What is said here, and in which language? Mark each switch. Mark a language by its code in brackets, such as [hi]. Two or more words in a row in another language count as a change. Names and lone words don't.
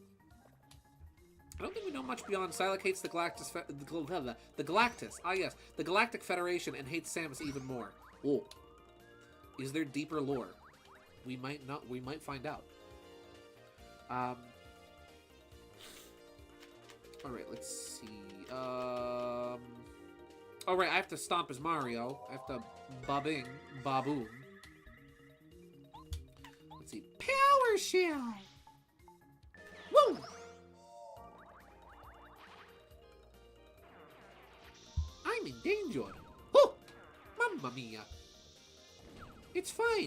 [en] I don't think we know much beyond Silex hates the Galactus, the Galactus, yes, the Galactic Federation, and hates Samus even more. Oh, is there deeper lore? We might find out. All right, let's see. All right, I have to stomp as Mario. I have to ba-bing, ba-boom. Let's see, Power Shield. Woo! in danger. Oh! [it] Mamma mia. [en] It's fine.